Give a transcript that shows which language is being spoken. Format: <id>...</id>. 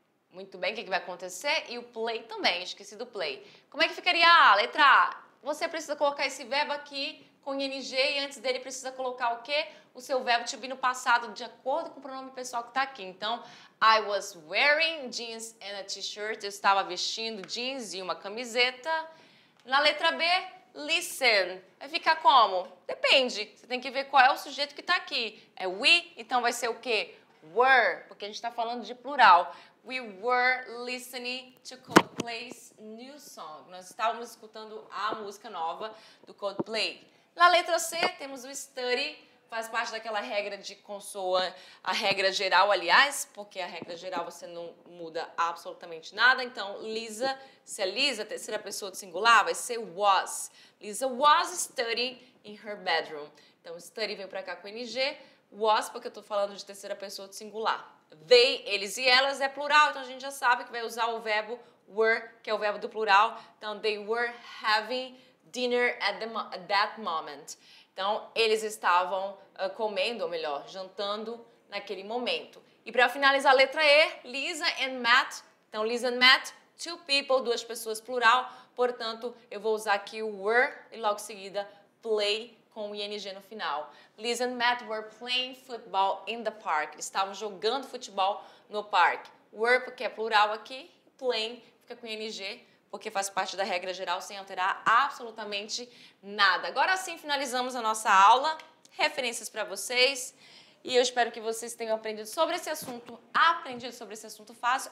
<pt>Muito bem, o que vai acontecer? E o play também, esqueci do play. Como é que ficaria a letra A? Você precisa colocar esse verbo aqui com ing e antes dele precisa colocar o quê? o seu verbo to be no passado de acordo com o pronome pessoal que está aqui.</pt> <en>Então, I was wearing jeans and a t-shirt.</en> <pt>Eu estava vestindo jeans e uma camiseta. Na letra B, listen. Vai ficar como? Depende. Você tem que ver qual é o sujeito que está aqui. É we, então vai ser o quê? Were, porque a gente está falando de plural.</pt> <en>We were listening to Coldplay's new song.</en> <pt>Nós estávamos escutando a música nova do Coldplay. Na letra C, temos o study. Faz parte daquela regra de consoante, a regra geral, aliás, porque a regra geral você não muda absolutamente nada. Então, Lisa, se é Lisa, terceira pessoa de singular, vai ser was.</pt> <en>Lisa was studying in her bedroom.</en> <pt>Então, study vem pra cá com NG, was, porque eu tô falando de terceira pessoa de singular. They, eles e elas é plural, então a gente já sabe que vai usar o verbo were, que é o verbo do plural.</pt> <en>Então, they were having dinner at that moment.</en> <pt>Então, eles estavam comendo, ou melhor, jantando naquele momento. E para finalizar a letra E, Lisa and Matt. Então, Lisa and Matt,</pt> <en>two people,</en> <pt>duas pessoas plural. Portanto, eu vou usar aqui o were e logo em seguida play com o ing no final.</pt> <en>Lisa and Matt were playing football in the park.</en> <pt>Eles estavam jogando futebol no parque. Were porque é plural aqui, playing fica com ing, porque faz parte da regra geral sem alterar absolutamente nada. Agora sim finalizamos a nossa aula, referências para vocês, e eu espero que vocês tenham aprendido sobre esse assunto, fácil.</pt>